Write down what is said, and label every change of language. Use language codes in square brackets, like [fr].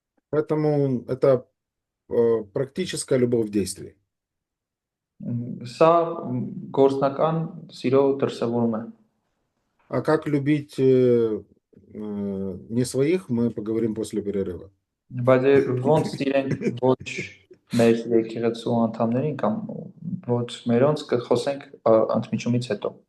[ru] Поэтому это практическая любовь в действии. [hy] Սա գործնական սիրո դրսևորում է։ [ru] А как любить не своих, мы поговорим после перерыва. [hy] Բայց ոնց սիրենք ոչ մեր եկեղեցու անդամներին կամ ոչ մերոնց կխոսենք ընդմիջումից հետո։